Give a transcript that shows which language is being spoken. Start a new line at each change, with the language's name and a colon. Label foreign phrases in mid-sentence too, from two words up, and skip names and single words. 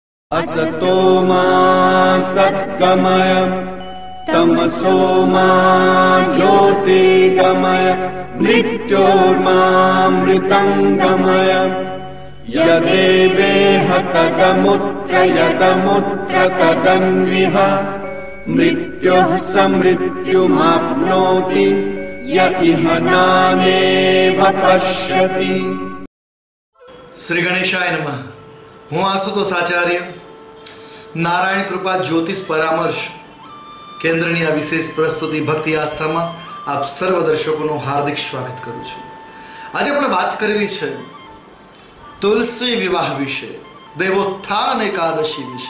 Sanskrit: असतो मा सद्गमय तमसो मा ज्योतिर्गमय मृत्योर्मामृतङ्गमय यदेवेह तदमुत्र यदमुत्र तदन्विह मृत्युः समृत्युमाप्नोति य इह नानेव पश्यति। श्री गणेशाय नमः।
Gujarati: હું આશુતોષ આચાર્ય નારાયણ કૃપા જ્યોતિષ પરામર્શ કેન્દ્રની આ વિશેષ પ્રસ્તુતિ ભક્તિ આસ્થામાં આપ સર્વ દર્શકોનું હાર્દિક સ્વાગત કરું છું। આજે આપણે વાત કરવી છે તુલસી વિવાહ વિશે, દેવોત્થાન એકાદશી વિશે।